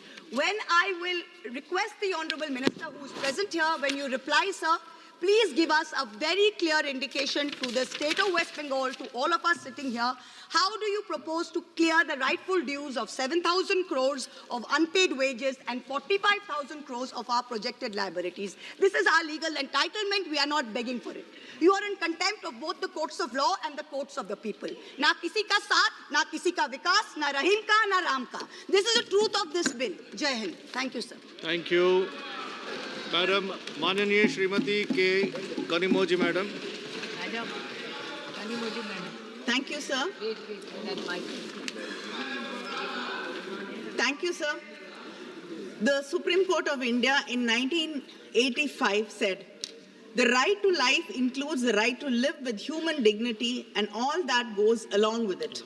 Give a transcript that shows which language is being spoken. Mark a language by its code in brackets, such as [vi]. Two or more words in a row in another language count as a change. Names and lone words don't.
[en] When I will request the Honourable Minister who is present here, when you reply, sir, please give us a very clear indication to the state of West Bengal, to all of us sitting here. How do you propose to clear the rightful dues of 7,000 crores of unpaid wages and 45,000 crores of our projected liabilities? This is our legal entitlement. We are not begging for it. You are in contempt of both the courts of law and the courts of the people. [hi] ना किसी का साथ, ना किसी का विकास, ना रहीम का, ना राम का. [en] This is the truth of this bill. [hi] जय हिंद. [en] Thank you, sir. Thank you. Madam, [hi] माननीय श्रीमती के कनिमोजी मैडम. [en] Thank you, sir. Thank you, sir. The Supreme Court of India in 1985 said, the right to life includes the right to live with human dignity and all that goes along with it.